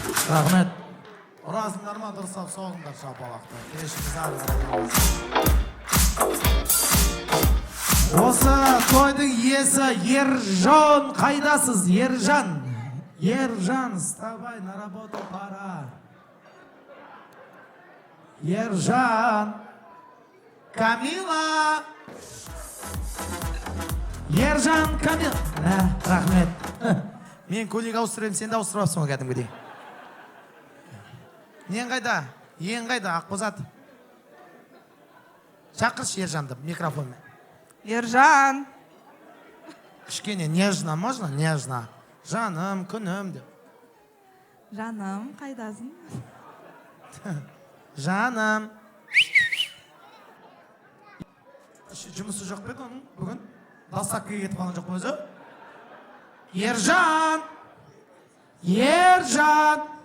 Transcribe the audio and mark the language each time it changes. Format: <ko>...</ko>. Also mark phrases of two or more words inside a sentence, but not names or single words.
<kk>Рахмет. Ұрасыңдар ма, дұрыстап соғыңдар шапалақты. Кешіміз Осы тойдың иесі Ержан. Қайдасыз, Ержан? Ержан,</kk> <ru>вставай, на работу пора.</ru> <kk>Ержан. Камила. Ержан, Камила. Рахмет. Мен көлік ауыстырайым, сен де ауыстырапсың ғой кәдімгідей. Ең қайда? Ең қайда? Ақбозат. Шақыршы Ержанды микрофонмен. Ержан.</kk> <ru>Кішкене нежно, можно? Нежно.</ru> <kk>Жаным, күнім деп. Жаным, қайдасың? Жаным. Жұмысы жоқ беді оның бүгін? Доставкаға кетіп қалған жоқ па өзі? Ержан! Ержан!</kk>